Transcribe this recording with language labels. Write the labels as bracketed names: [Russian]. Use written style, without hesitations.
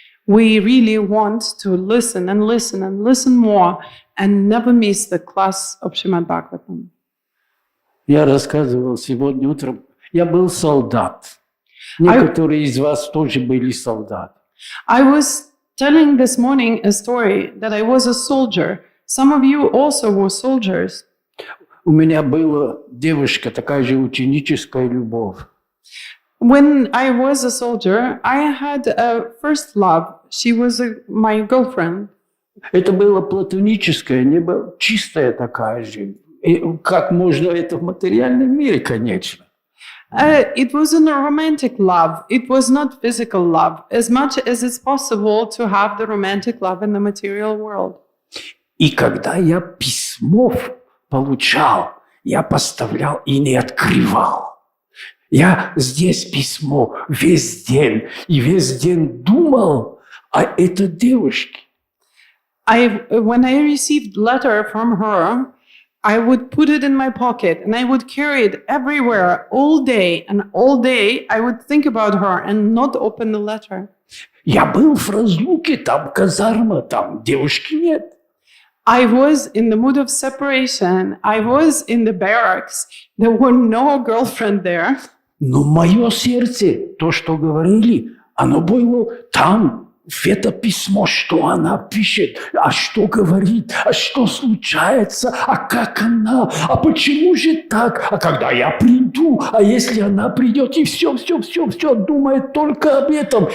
[English] We really want to listen and listen and listen more and never miss the class of Shrimad-bhagavatam. [Russian] Я рассказывал сегодня утром, я был солдат. Некоторые из вас тоже были солдаты. [English] I was telling this morning a story that I was a soldier. Some of you also were soldiers. [Russian] У меня была девушка, такая же ученическая любовь. [English] When I was a soldier, I had a first love. She was my girlfriend. [Russian] Это было платоническое, не было чистая такая же. И как можно это в материальном мире, конечно. [English] It wasn't a romantic love. It was not physical love, as much as it's possible to have the romantic love in the material world. [Russian] И когда я письмо получал, я поставлял и не открывал. Я здесь письмо весь день, и весь день думал о этой девушке. [English] When I received letter from her, I would put it in my pocket and I would carry it everywhere all day. And all day I would think about her and not open the letter. [Russian] Я был в разлуке, там казарма, там девушки нет. [English] I was in the mood of separation. I was in the barracks. There were no girlfriend there. [Russian] Но мое сердце, то, что говорили, оно было там, в это письмо, что она пишет, а что говорит, а что случается, а как она, а почему же так, а когда я приду, а если она придет, и все думает только об этом.